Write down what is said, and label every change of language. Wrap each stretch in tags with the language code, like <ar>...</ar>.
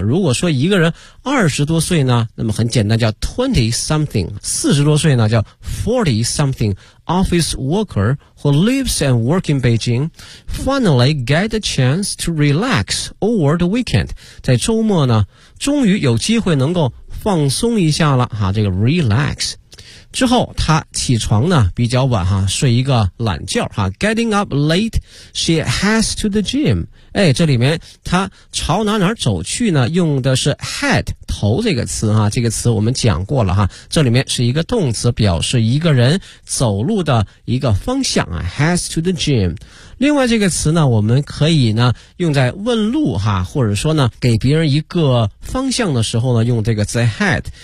<zh>如果说一个人20多岁呢，那么很简单叫</zh> <en>twenty something，</en> <zh>40多岁呢叫</zh> <en>forty somethingOffice worker who lives and works in Beijing finally get a chance to relax over the weekend，</en> <zh>在周末呢终于有机会能够放松一下了哈，这个</zh> <en>relax。</en> <zh>之后她起床呢比较晚哈，睡一个懒觉哈。</zh> <en>Getting up late, she heads to the gym.</en> <zh>哎，这里面她朝哪哪走去呢？用的是 head 头这个词哈，这个词我们讲过了哈。这里面是一个动词，表示一个人走路的一个方向啊。</zh> <en>Heads to the gym。</en> <zh>另外这个词呢，我们可以呢用在问路哈，或者说呢给别人一个方向的时候呢，用这个 the head。</zh>